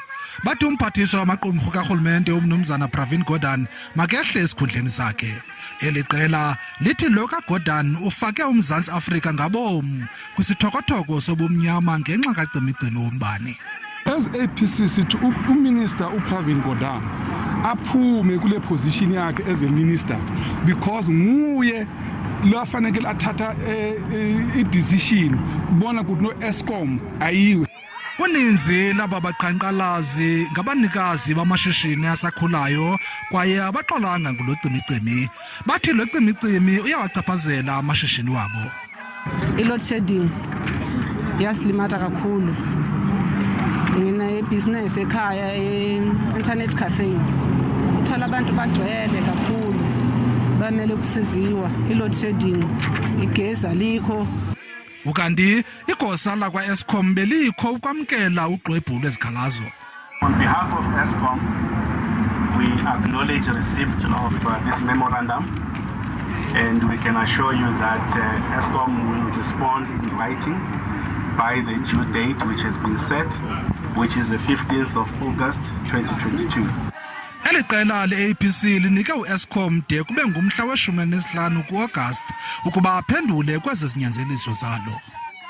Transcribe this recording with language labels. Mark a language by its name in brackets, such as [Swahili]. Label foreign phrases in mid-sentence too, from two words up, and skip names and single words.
[Xhosa] Bathi umphathiswa wamaqumrhu kaRhulumente umnumzana Pravin Gordhan makehle esikhundleni sakhe. Eliqela lithi lo kaGordhan ufake uMzantsi Afrika ngabom kwisithokotoko sobumnyama ngenxa kacimicimi wombane. As APC sithi uMinister uPravin Gordhan aphume kule position yakhe [English] as a minister because [Xhosa] nguye lo afanele athatha i-decision kubona ukuthi no-Eskom ayiwe. Uninzi laba baqhankqalazi ngabanikazi bamashishini asakhulayo kwaye abaxolanga ngulo cimicimi. Bathi lo cimicimi uyawachaphazela amashishini wabo. [Zulu] I- [English] load shedding [Zulu] yasilimata kakhulu. Ngina business ekhaya [English] internet cafe. [Zulu] Uthola abantu bagcwele kakhulu. Bamele kusiziwa i- [English] load shedding [Zulu] igezi alikho. [Xhosa] Ukanti igosa la kwa-Eskom belikho ukwamkela ugqubayo lezikhalazo. [English] On behalf of Eskom, we acknowledge the receipt of this memorandum, and we can assure you that Eskom will respond in writing by the due date which has been set, which is the 15th of August 2022. [Xhosa] Eliqela le-I-APC linike u-Eskom de kube ngumhla we-15 ku-August ukuba aphendule kwezi zinyanzeliso zalo.